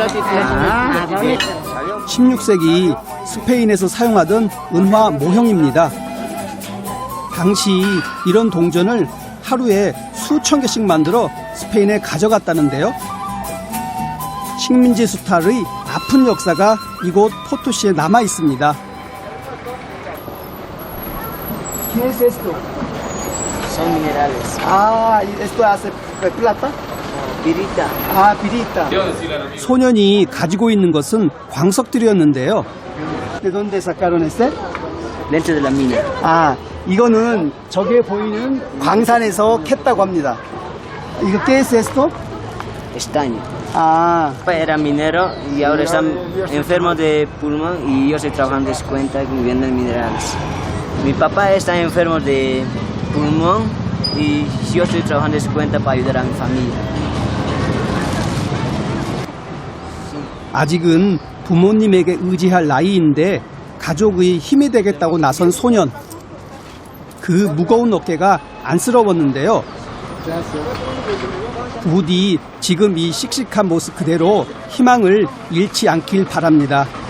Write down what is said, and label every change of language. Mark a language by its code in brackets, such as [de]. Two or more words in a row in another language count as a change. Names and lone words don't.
[ko] 16세기 스페인에서 사용하던 은화 모형입니다. 당시 이런 동전을 하루에 수천 개씩 만들어 스페인에 가져갔다는데요. 식민지 수탈의 아픈 역사가 이곳 포토시에 남아 있습니다. [es] ¿Qué es esto? Son minerales. Ah, esto hace plata? Pirita. [ko] 아, 비리타. 소년이 가지고 있는 것은 광석들이었는데요. [es] ¿De dónde sacaron este? Dentro de la mina. [ko] 아, 이거는 저기에 보이는 광산에서 캤다고 합니다. [es] ¿I거 qué es esto? Estaño. [ko] 아, [es] Mi papá era minero y ahora están enfermos de pulmón y yo estoy trabajando de su cuenta viviendo en minerales. Mi papá está enfermo de pulmón y yo estoy trabajando de su cuenta para ayudar a mi familia. [ko] 아직은 부모님에게 의지할 나이인데 가족의 힘이 되겠다고 나선 소년. 그 무거운 어깨가 안쓰러웠는데요. 부디 지금 이 씩씩한 모습 그대로 희망을 잃지 않길 바랍니다.